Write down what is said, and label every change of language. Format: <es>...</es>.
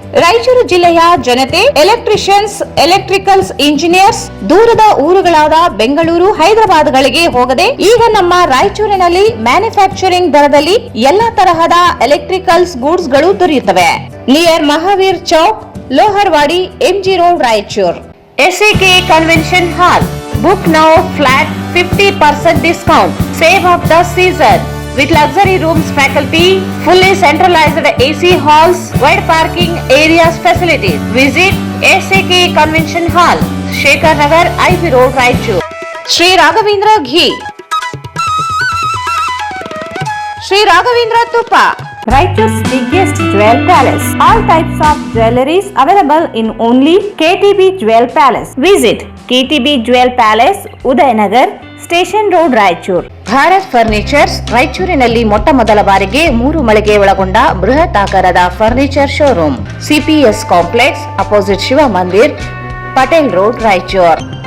<kn>ರಾಯಚೂರು ಜಿಲ್ಲೆಯ ಜನತೆ, electricians, electricals engineers ದೂರದ ಊರುಗಳಾದ ಬೆಂಗಳೂರು, ಹೈದರಾಬಾದ್ಗಳಿಗೆ ಹೋಗದೆ ಈಗ ನಮ್ಮ ರಾಯಚೂರಿನಲ್ಲಿ ಮ್ಯಾನುಫ್ಯಾಕ್ಚರಿಂಗ್ ದರದಲ್ಲಿ ಎಲ್ಲಾ ತರಹದ ಎಲೆಕ್ಟ್ರಿಕಲ್ಸ್ ಗೂಡ್ಸ್ ಗಳು ದೊರೆಯುತ್ತವೆ.</kn> <en>Near Mahavir Chowk, Loharwadi, MG road, Raichur. SAK convention hall. Book now flat 50% discount. Save of the season. With luxury rooms, faculty, fully centralized AC halls, wide parking areas facilities. Visit SAK Convention Hall, Shekhar Nagar, IV Road, Raichur. Sri Raghavendra Ghee, Sri Raghavendra Tupa, Raichur's biggest jewel palace. All types of jewelries available in only KTB Jewel Palace. Visit KTB Jewel Palace, Udayanagar, station road, Raichur.</en> <kn>Bharat furnitures ರಾಯಚೂರಿನಲ್ಲಿ ಮೊಟ್ಟ ಮೊದಲ ಬಾರಿಗೆ 3 ಮಳಿಗೆ ಒಳಗೊಂಡ ಬೃಹತ್ ಆಕಾರದ furniture showroom.</kn> <en>CPS complex, opposite Shiva Mandir, Patel road, Raichur.</en>